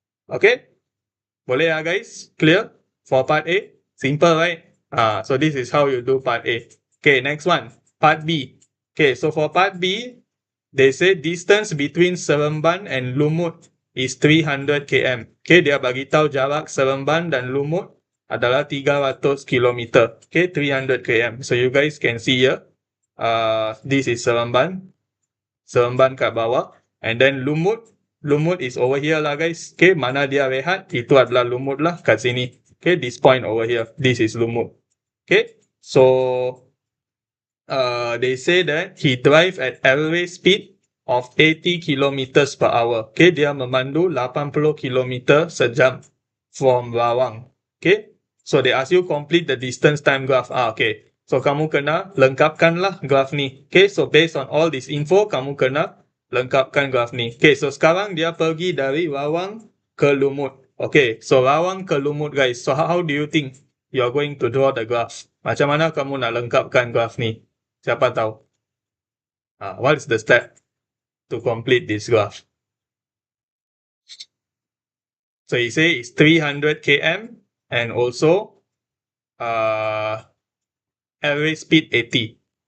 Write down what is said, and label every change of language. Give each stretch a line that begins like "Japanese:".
English: Okay?
Malay: Boleh ya,
English: guys? Clear? For part A? Simple, right? So this is how you do part A. Okay, next one. Part B. Okay, so for part B, they say distance between Seremban and Lumut is 300 km.
Malay: Okay, dia bagi tahu jarak Seremban dan Lumut adalah 300 km.
English: Okay, 300 km. So you guys can see here. This is Seremban.
Malay: Seremban kat bawah.
English: And then Lumut. Lumut is over here lah, guys.
Malay: Okay, mana dia rehat, itu adalah Lumut lah kat sini.
English: Okay, this point over here, this is Lumut. Okay, so they say that he drive at average speed of 80 kilometers per hour.
Malay: Okay, dia memandu 80 kilometer sejam from Rawang.
English: Okay, so they ask you complete the distance time graph.
Malay: Okay, so kamu kena lengkapkan lah graph ni. Okay, so based on all this info, kamu kena lengkapkan graf ni. Okay, so sekarang dia pergi dari Rawang ke Lumut. Okay, so Rawang ke Lumut, guys.
English: So how do you think you're going to draw the graph?
Malay: Macam mana kamu nak lengkapkan graf ni? Siapa tahu?
English: What is the step to complete this graph? So he say it's 300 km and also average speed 80.